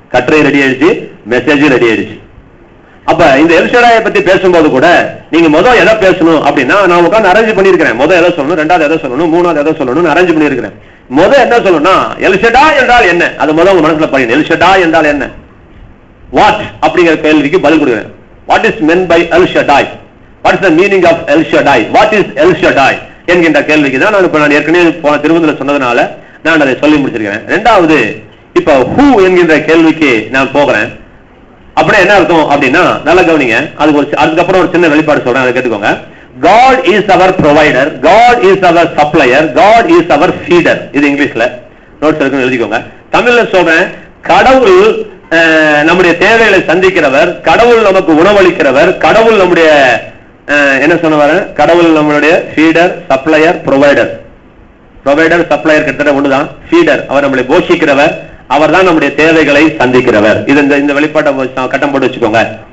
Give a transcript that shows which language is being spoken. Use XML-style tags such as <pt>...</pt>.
<ta>கட்டுரை ரெடி ஆயிடுச்சு, message ready ஆயிடுச்சு. அப்ப இந்த எல் ஷடாயை பத்தி பேசும்போது கூட நீங்க முதல் எதை பேசணும் அப்படின்னா, நான் உட்காந்து அரேஞ்ச் பண்ணிருக்கிறேன். முதல் எதை சொல்லணும், ரெண்டாவது எதை சொல்லணும், மூணாவது எதை சொல்லணும்னு அரேஞ்ச் பண்ணிருக்கிறேன். முதல் என்ன சொல்லணும்னா எல் ஷடாய் என்றால் என்ன, அது முதல் உங்க மனசுல பாருங்க. எல் ஷடாய் என்றால் என்ன, வாட் அப்படிங்கிற கேள்விக்கு பதில் கொடுக்கிறேன்.</ta> <en>What is meant by El Shaddai? What is the meaning of El Shaddai? What is El Shaddai</en> <ta>என்கின்ற கேள்விக்கு தான் நான் ஏற்கனவே போன திருவந்தில சொன்னதுனால நான் அதை சொல்லி முடிச்சிருக்கிறேன். ரெண்டாவது, இப்ப who என்கின்ற கேள்விக்கு நான் போகிறேன். அப்படியே என்ன அர்த்தம் அப்படின்னா, நல்லா கவனிங்க. அதுக்கப்புறம் ஒரு சின்ன வெளிப்பாடு சொல்றேன், அதை கேட்டுக்கோங்க.</ta> <en>God is our provider, God is our supplier, God is our feeder.</en> <ta>இது இங்கிலீஷ்ல நோட்ஸ் இருக்குன்னு எழுதிக்கோங்க. தமிழ்ல சொல்றேன், கடவுள் நம்முடைய தேவைகளை சந்திக்கிறவர், கடவுள் நமக்கு உணவளிக்கிறவர், கடவுள் நம்முடைய என்ன சொன்னவர், கடவுள் நம்மளுடைய feeder, supplier, provider. Provider supplier கிட்டத்தட்ட ஒண்ணுதான். ஃபீடர் அவர் நம்மளை போஷிக்கிறவர், அவர் தான் நம்முடைய தேவைகளை சந்திக்கிறவர். இது இந்த வெளிப்பாட்டை கட்டம் போட்டு வச்சுக்கோங்க.</ta>